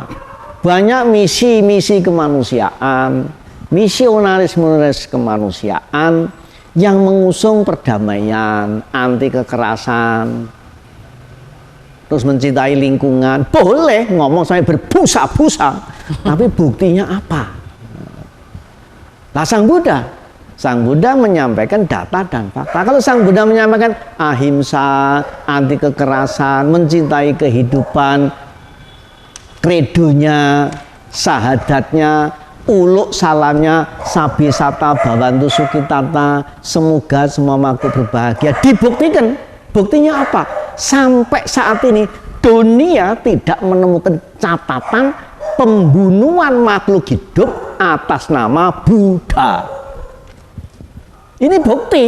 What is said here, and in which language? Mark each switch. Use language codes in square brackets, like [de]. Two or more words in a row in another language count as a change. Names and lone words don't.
[id] Banyak misi-misi kemanusiaan, misionaris-misionaris kemanusiaan yang mengusung perdamaian, anti kekerasan, terus mencintai lingkungan. Boleh ngomong sampai berbusa-busa, tapi buktinya apa? Nah, Sang Buddha menyampaikan data dan fakta. Kalau Sang Buddha menyampaikan ahimsa, anti kekerasan, mencintai kehidupan, kredonya, sahadatnya, uluk salamnya, [pi] sabisata bhavantu sukitata, [id] semoga semua makhluk berbahagia, dibuktikan. Buktinya apa? Sampai saat ini dunia tidak menemukan catatan pembunuhan makhluk hidup atas nama Buddha. Ini bukti.